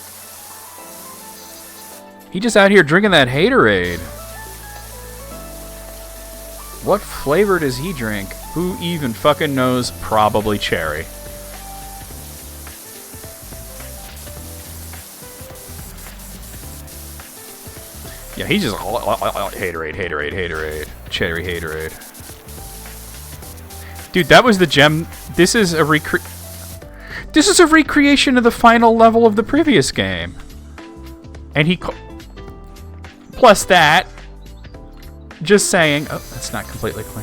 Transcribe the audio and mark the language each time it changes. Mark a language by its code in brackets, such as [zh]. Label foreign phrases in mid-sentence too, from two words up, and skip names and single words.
[en] He just out here drinking that haterade. What flavor does he drink? Who even fucking knows? Probably cherry. Yeah, he just... Haterade, haterade, haterade. Cherry haterade. Dude, that was the gem... This is a recreation of the final level of the previous game. And he... Plus that... Just saying... Oh, that's not completely clean.